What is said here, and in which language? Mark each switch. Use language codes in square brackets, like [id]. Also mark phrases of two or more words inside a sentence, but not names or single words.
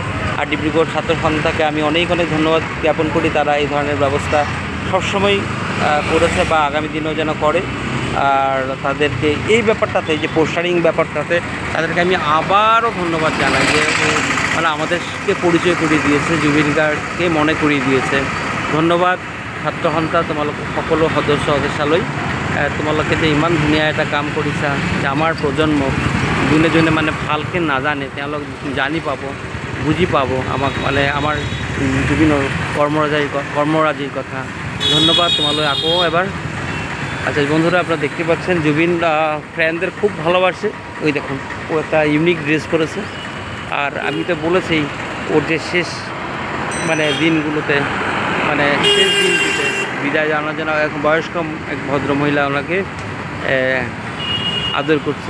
[bn] আর ডিব্রুগড় ছাত্র সন্থাকে আমি অনেক ধন্যবাদ জ্ঞাপন করি। তারা এই ধরনের ব্যবস্থা সবসময় করেছে বা আগামী দিনেও যেন করে। আর তাদেরকে এই ব্যাপারটাতে, যে পোস্টারিং ব্যাপারটাতে, তাদেরকে আমি আবারও ধন্যবাদ জানাই, যে মানে আমাদেরকে পরিচয় করিয়ে দিয়েছে, জুবিন গার্গকে মনে করিয়ে দিয়েছে। [as] ধন্যবাদ ছাত্ৰ সন্থা, তোমালোক সকলো সদস্যালৈ। তোমালোকে যে ইমান ধুনীয়া এটা কাম কৰিছা, যে আমাৰ প্ৰজন্ম যোনে যোনে মানে ভালকৈ নাজানে, তেওঁলোক জানি পাব, বুজি পাব আমাক, মানে আমাৰ জুবিনৰ কৰ্মৰাজিৰ কথা। ধন্যবাদ তোমালৈ আকৌ এবার। [bn] আচ্ছা বন্ধুরা, আপনারা দেখতে পাচ্ছেন জুবিন ফ্যানদের খুব ভালোবাসে। ওই দেখুন, ও একটা [en] unique dress [bn] করেছে। আর আমি তো বলেছি, ওর যে শেষ মানে দিনগুলোতে, মানে শেষ দিনগুলোতে বিদায় জানানোর জন্য এক বয়স্ক এক ভদ্রমহিলা ওনাকে আদর করছে।